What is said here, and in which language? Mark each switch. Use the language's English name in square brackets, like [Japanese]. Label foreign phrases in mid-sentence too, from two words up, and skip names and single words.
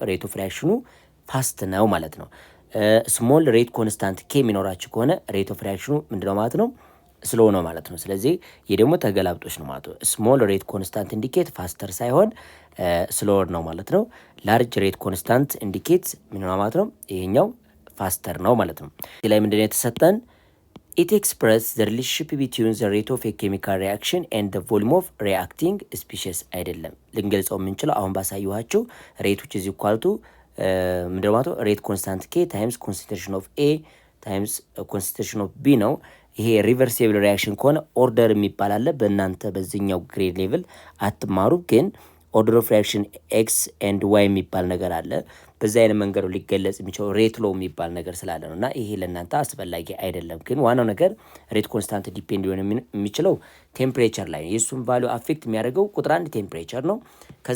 [English] rate of reaction fast [Amharic] ነው ማለት ነው። [English] small rate constant k [Amharic] የሚኖራችሁ ከሆነ [English] rate of reaction [Amharic] ምንድነው ማለት ነው? ስሎ ነው ማለት ነው። ስለዚህ ይህ ደግሞ ተገላብጦች ነው ማለት ነው። [English] small rate constant indicate faster [Amharic] ሳይሆን ስሎወር ነው ማለት ነው። [English] large rate constant indicate [Amharic] ምንድነው ማለት ነው? ይሄኛው ፋስተር ነው ማለት ነው። እዚህ ላይ ምንድነው የተሰጠን? [English] It expresses the relationship between the rate of a chemical reaction and the volume of reacting species [Amharic] አይደለም። ልንገልጸው የምንችለው አሁን ባሳየኋችሁ [English] ሬት which is equal to [Amharic] ምንድነው ማለት ነው? [English] rate constant k times concentration of A times concentration of B [Amharic] ነው። ይሄ [English] reversible reaction [Amharic] ከሆነ ኦርደር የሚባል አለ። በእናንተ በዚህኛው [English] grade level [Amharic] አትማሩ፣ ግን [English] order of reaction x and y [Amharic] የሚባል ነገር አለ። በዚህ አይነት መንገዱ ሊገለጽ የሚችለው [English] rate law [Amharic] የሚባል ነገር ስላለ ነው እና ይሄ ለእናንተ አስፈላጊ አይደለም። ግን ዋናው ነገር [English] rate constant depend [Amharic] ሊሆን የሚችለው ቴምፕሬቸር ላይ ነው። የእሱም ቫሊዩ አፌክት የሚያደርገው ቁጥር 1 ቴምፕሬቸር ነው። ከዛ